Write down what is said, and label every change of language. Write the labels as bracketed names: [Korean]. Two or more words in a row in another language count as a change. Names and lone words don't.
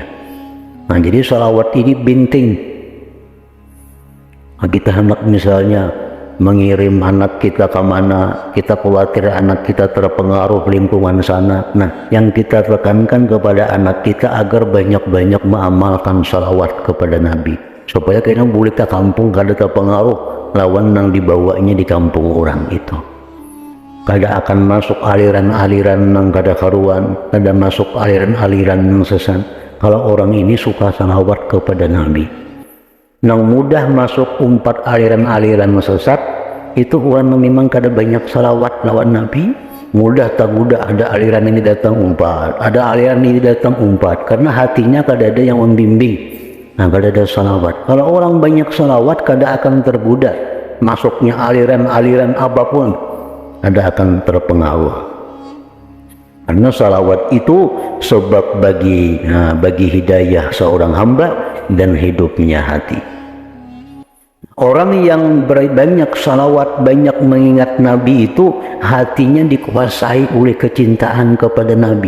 [Indonesian] Nah, jadi salawat ini penting. Nah, kita hendak misalnya mengirim anak kita ke mana, kita khawatir anak kita terpengaruh lingkungan sana. Nah, yang kita tekankan kepada anak kita agar banyak-banyak mengamalkan salawat kepada Nabi, supaya kita boleh ke kampung kada terpengaruh lawan yang dibawanya di kampung orang itu. Kada akan masuk aliran-aliran yang kada karuan, kada masuk aliran-aliran yang sesat. Kalau orang ini suka salawat kepada Nabi, nang mudah masuk umpat aliran-aliran sesat itu orang memang kada banyak salawat lawan Nabi, mudah tak mudah ada aliran ini datang umpat, ada aliran ini datang umpat, karena hatinya kada ada yang membimbing. Nah, kada ada salawat. Kalau orang banyak salawat kada akan tergoda masuknya aliran-aliran apapun, kada akan terpengaruh. Karena salawat itu sebab bagi hidayah seorang hamba dan hidupnya hati. Orang yang banyak salawat, banyak mengingat Nabi itu hatinya dikuasai oleh kecintaan kepada Nabi.